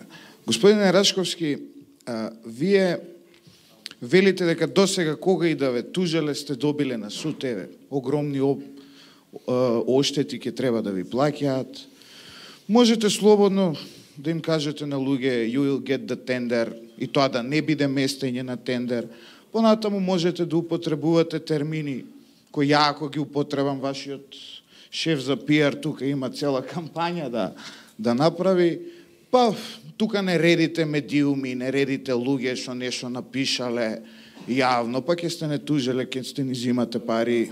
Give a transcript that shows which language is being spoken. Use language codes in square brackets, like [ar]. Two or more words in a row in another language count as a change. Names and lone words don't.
[mk] Господине Рашковски, вие велите дека досега кога и да ве тужеле сте добиле на суд, еве, огромни оштети ќе треба да ви плаќаат. Можете слободно да им кажете на луѓе [en] you will get the tender [mk] и тоа да не биде местење на тендер. Понатаму можете да употребувате термини кои ја ако ги употребам, вашиот шеф за пиар тука има цела кампања да направи, па тука не редите медиуми, не редите луѓе што нешто напишале јавно, па ќе сте не тужеле, ќе сте ни зимате пари.